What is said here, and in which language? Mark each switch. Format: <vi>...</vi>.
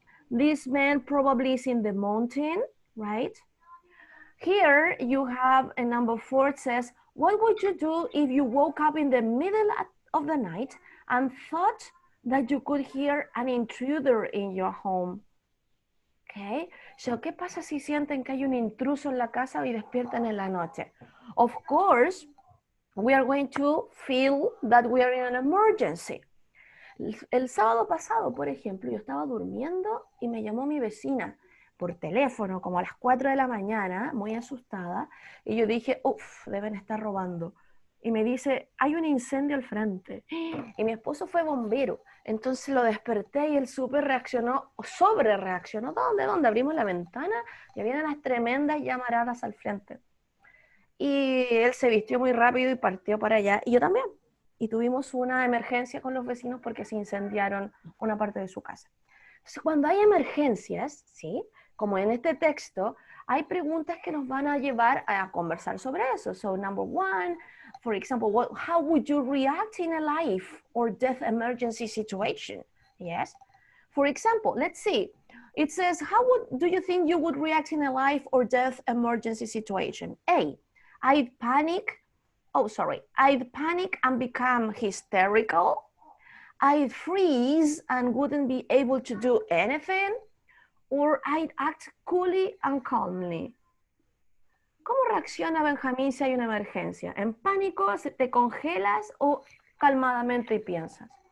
<en>This man probably is in the mountain, right? Here you have a number 4, it says, what would you do if you woke up in the middle of the night and thought that you could hear an intruder in your home?</en> <es>Okay, so ¿qué pasa si sienten que hay un intruso en la casa y despiertan en la noche?</es> <en>Of course, we are going to feel that we are in an emergency.</en> <es>El sábado pasado, por ejemplo, yo estaba durmiendo y me llamó mi vecina por teléfono como a las 4 de la mañana, muy asustada, y yo dije, uff, deben estar robando. Y me dice, hay un incendio al frente. Y mi esposo fue bombero, entonces lo desperté y él sobre reaccionó. ¿Dónde? Abrimos la ventana y había unas tremendas llamaradas al frente. Y él se vistió muy rápido y partió para allá, y yo también. Y tuvimos una emergencia con los vecinos porque se incendiaron una parte de su casa. Entonces, cuando hay emergencias, ¿sí? Como en este texto, hay preguntas que nos van a llevar a conversar sobre eso.</es> <en>So, number 1, for example, how would you react in a life or death emergency situation? Yes. For example, let's see. It says, do you think you would react in a life or death emergency situation? A, I'd panic and become hysterical. I'd freeze and wouldn't be able to do anything. Or I'd act coolly and calmly.</en> <es>¿Cómo reacciona Benjamín si hay una emergencia? ¿En pánico, te congelas o calmadamente y piensas?</es>